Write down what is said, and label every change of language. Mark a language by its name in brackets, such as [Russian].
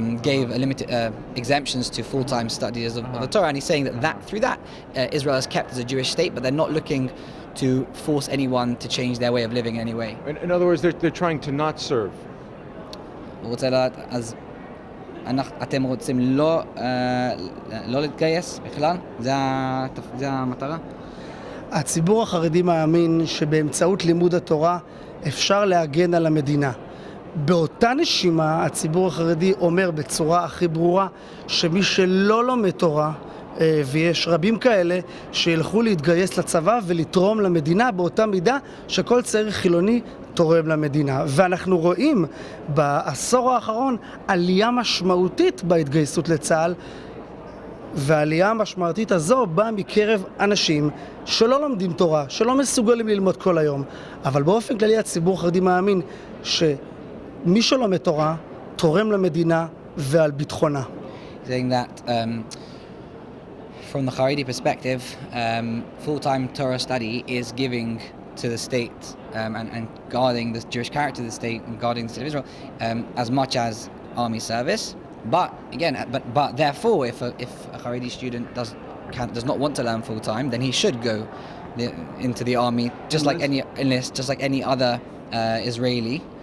[English] gave a limited exemptions to full-time studies of the Torah, and he's saying that through that Israel is kept as a Jewish state, but they're not looking to force anyone to change their way of living in any way. In other words, they're trying to not serve. [Hebrew] הוא רוצה לדעת, אז אתם רוצים לא להתגייס בכלל? זה המטרה? הציבור החרדי מאמין שבאמצעות לימוד התורה אפשר להגן על המדינה. באותה נשימה הציבור החרדי אומר בצורה הכי ברורה שמי שלא לומד תורה, ויש רבים כאלה שילכו להתגייס לצבא ולתרום למדינה באותה מידה שכל צעיר חילוני תורם למדינה. ואנחנו רואים בעשור האחרון עלייה משמעותית בהתגייסות לצה"ל, והעלייה המשמעותית הזו באה מקרב אנשים שלא לומדים תורה, שלא מסוגלים ללמוד כל היום. אבל באופן כללי הציבור החרדי מאמין שמי שלומד תורה תורם למדינה ועל ביטחונה. [English] Saying that from the Haredi perspective, full-time Torah study is giving to the state and guarding the Jewish character of the state and guarding the state of Israel as much as army service. But again, but therefore, if a Haredi student does not want to learn full-time, then he should go into the army, just like any other Israeli.